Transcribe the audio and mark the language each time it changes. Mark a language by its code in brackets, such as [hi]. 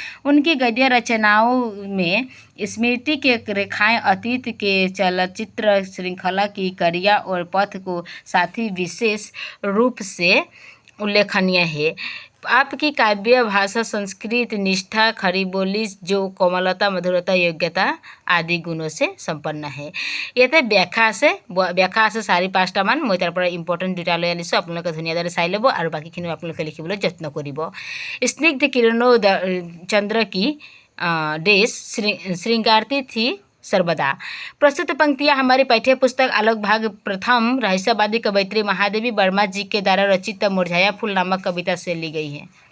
[hi] उनकी गद्य रचनाओं में स्मृति के रेखाएं अतीत के चलचित्र श्रृंखला की करिया और पथ को साथी विशेष रूप से उल्लेखनीय है। आपकी काव्य भाषा संस्कृत निष्ठा, खरी बोली, जो कोमलता, मधुरता, योग्यता आदि गुणों से संपन्न है। [as] ইয়াতে ব্যাখ্যা আছে 4-5টা মান। মই তাৰ পৰা ইম্পৰ্টেণ্ট দুটা লৈ আনিছোঁ, আপোনালোকে ধুনীয়াদৰে চাই ল'ব আৰু বাকীখিনি আপোনালোকে লিখিবলৈ যত্ন কৰিব। [hi] स्निग्ध किरणों चंद्र की देश श्रृंगारती थी सर्वदा। प्रस्तुत पंक्तियाँ हमारी पाठ्य पुस्तक आलोक भाग प्रथम रहस्यवादी कवयित्री महादेवी वर्मा जी के द्वारा रचित मुरझाया फूल नामक कविता से ली गई है।